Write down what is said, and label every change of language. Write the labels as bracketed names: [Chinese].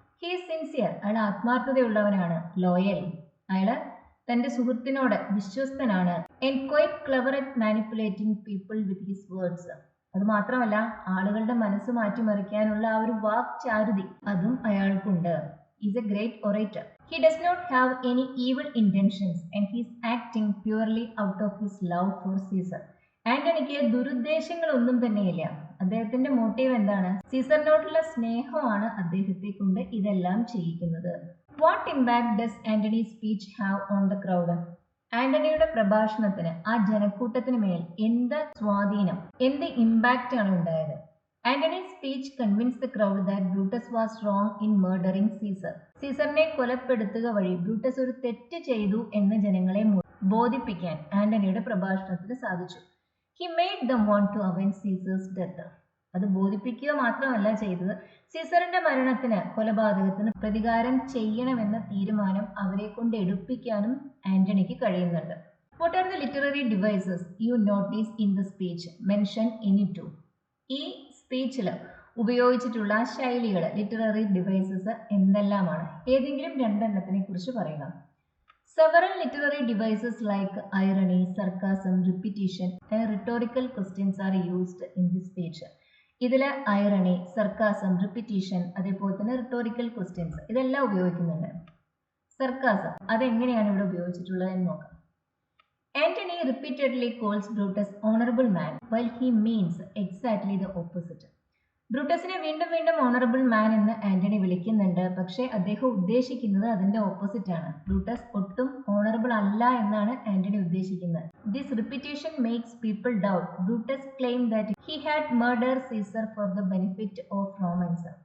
[English] he is sincere, [Malayalam] അയാൾ ആത്മാർത്ഥതയുള്ളവനാണ്. ലോയൽ, അയാൾ തന്റെ സുഹൃത്തിനോട് വിശ്വസ്തനാണ്. [English] And quite clever at manipulating people with his words. [Malayalam] അത് മാത്രമല്ല, ആളുകളുടെ മനസ്സ് മാറ്റിമറിക്കാനുള്ള ആ ഒരു വാക്ചാരുതി അതും അയാൾക്കുണ്ട്. [English] Is a great orator. He does not have any evil intentions and he is acting purely out of his love for Caesar. [Malayalam] ആന്റണിക്ക് ദുരുദ്ദേശങ്ങളൊന്നും തന്നെയില്ല. അദ്ദേഹത്തിന്റെ motive എന്താണ്? സീസറിനോടുള്ള സ്നേഹമാണ് അദ്ദേഹത്തെ കൊണ്ട് ഇതെല്ലാം ചെയ്യിക്കുന്നത്. [English] What impact does Antony speech have on the crowd? [Malayalam] ആന്റണിയുടെ പ്രഭാഷണത്തിന് ആ ജനക്കൂട്ടത്തിന് മേൽ എന്ത് സ്വാധീനം, എന്ത് ഇമ്പാക്റ്റ് ആണ് ഉണ്ടായത്? [English] Antony's speech convinced the crowd that Brutus was wrong in murdering Caesar. [Malayalam] സീസറിനെ കൊലപ്പെടുത്തുക വഴി ബ്രൂട്ടസ് ഒരു തെറ്റ് ചെയ്തു എന്ന് ജനങ്ങളെ ബോധിപ്പിക്കാൻ ആന്റണിയുടെ പ്രഭാഷണത്തിന് സാധിച്ചു. [English] He made them want to avenge Caesar's death. [Malayalam] അത് ബോധിപ്പിക്കുക മാത്രമല്ല ചെയ്തത്, സീസറിന്റെ മരണത്തിന്, കൊലപാതകത്തിന് പ്രതികാരം ചെയ്യണമെന്ന തീരുമാനം അവരെ കൊണ്ട് എടുപ്പിക്കാനും ആന്റണിക്ക് കഴിയുന്നുണ്ട്. [English] What are the literary devices you notice in the speech? Mention any two. [Malayalam] ഈ സ്പീച്ചിൽ ഉപയോഗിച്ചിട്ടുള്ള ശൈലികൾ, ലിറ്റററി ഡിവൈസസ് എന്തെല്ലാമാണ്? ഏതെങ്കിലും രണ്ടെണ്ണത്തിനെ കുറിച്ച് പറയുക. [English] Several literary devices like irony, sarcasm, repetition and rhetorical questions are used in the speech. [Malayalam] ഇതിൽ ഐറണി, സർക്കാസം, റിപ്പീറ്റേഷൻ, അതേപോലെ തന്നെ റിട്ടോറിക്കൽ ക്വസ്റ്റ്യൻസ് ഇതെല്ലാം ഉപയോഗിക്കുന്നുണ്ട്. സർക്കാസം അതെങ്ങനെയാണ് ഇവിടെ ഉപയോഗിച്ചിട്ടുള്ളത് എന്ന് നോക്കാം. [English] Antony repeatedly calls Brutus honorable man while he means exactly the opposite. [Malayalam] ബ്രൂട്ടസിനെ വീണ്ടും വീണ്ടും ഓണറബിൾ മാൻ എന്ന് ആന്റണി വിളിക്കുന്നുണ്ട്, പക്ഷേ അദ്ദേഹം ഉദ്ദേശിക്കുന്നത് അതിന്റെ ഓപ്പോസിറ്റ് ആണ്. ബ്രൂട്ടസ് ഒട്ടും ഓണറബിൾ അല്ല എന്നാണ് ആന്റണി ഉദ്ദേശിക്കുന്നത്. [English] This repetition makes people doubt Brutus claim that he had murder Caesar for the benefit of Romans.